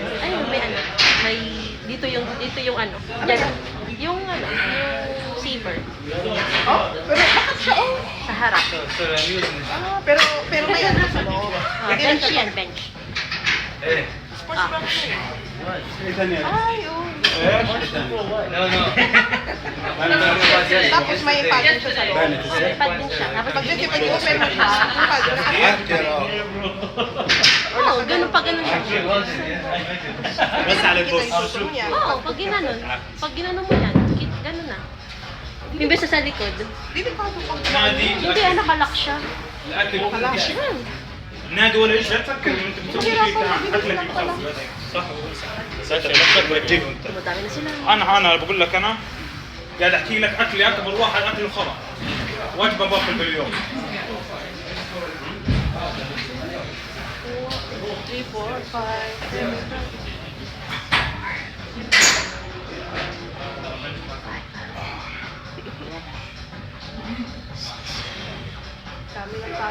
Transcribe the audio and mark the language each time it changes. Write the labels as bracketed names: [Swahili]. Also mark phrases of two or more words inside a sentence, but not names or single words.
[Filipino] Ayun, may ano. May... Dito yung ano. Yan. Yung ano. Yung zipper. Oh, pero bakit siya oh? Sa harap. Ah, pero may ano sa loob. Bench yan, bench. [English] Sports bra [Filipino] ko yun. [Arabic] ايه ثانية؟ [Filipino] Ay, oh. [Arabic] ايش؟ [English] No, no. [Filipino] Tapos may padding siya sa loob. May pad din siya. Tapos Pag kasi pag i-open mo siya, yung padding Oo, ganun pa ganun siya. [Arabic] بس على [Filipino] Kita yung [Arabic] البوست. [Filipino] susunod niya. Oo, pag ginanon mo yan, ganun na. Imbes na sa likod. Hindi pa ito pag [Arabic] نادي [Filipino] Hindi, nakalak siya. [Arabic] الاكل [Filipino] Yan. [Arabic] نادي ولا ايش لا تفكر انت بتسوي شيء اكلك بتسوي صح ساتر نفسك بتجيبهم انت [Filipino] Dumadami na sila. [Arabic] انا بقول لك انا قاعد احكي لك اكلي اكبر واحد اكله خرا وجبه باكل باليوم [Filipino] 3, 4, 5, 6. Dami ng tao.